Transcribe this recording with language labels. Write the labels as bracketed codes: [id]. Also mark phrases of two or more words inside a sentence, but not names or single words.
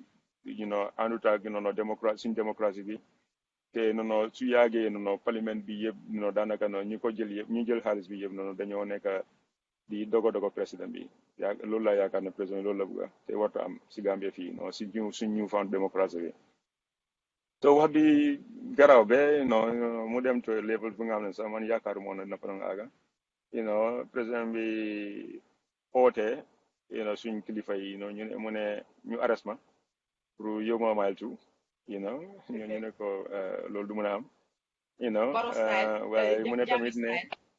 [wo] àndut ak suñ démocratie bi te su yàggee parlement bi yëpp daanaka ñi ko jël yëpp ñi jël xaalis bi yëpp dañoo nekk di dogo président bi loolu laa yaakaar ne président loolu la bëgg te warta am si Gambie fii suñ ñu found démocratie bi so wax bi garaaw be mu dem [en] to level [wo] bi nga xam ne sax man yaakaaru moon na fa nga àgga président bi oote suñ kilifa yi mu ne ñu arrest ma pour yóbbu ma mile two ñu ne ko loolu du mën a am waaye mu ne tamit ne